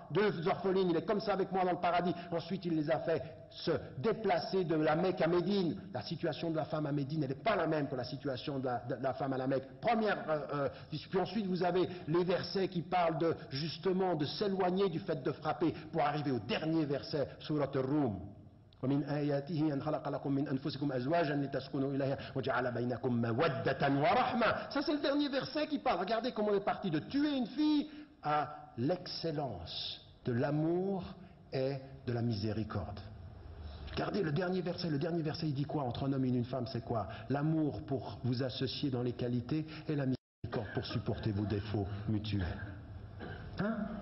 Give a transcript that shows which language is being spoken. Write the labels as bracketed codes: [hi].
[fr] 2 orphelines, il est comme ça avec moi dans le paradis. Ensuite il les a fait se déplacer de la Mecque à Médine. La situation de la femme à Médine, elle n'est pas la même que la situation de la femme à la Mecque. Puis ensuite vous avez les versets qui parlent justement de s'éloigner du fait de frapper pour arriver au dernier verset, Surat al-Rum. [ar] ومن آياته أن خلق لكم من أنفسكم أزواجا لتسكنوا إليها وجعل بينكم مودة ورحمة. [fr] Ça c'est le dernier verset qui parle. Regardez comment on est parti de tuer une fille à l'excellence de l'amour et de la miséricorde. Regardez le dernier verset il dit quoi entre un homme et une femme? C'est quoi? L'amour pour vous associer dans les qualités et la miséricorde pour supporter vos défauts mutuels. Hein?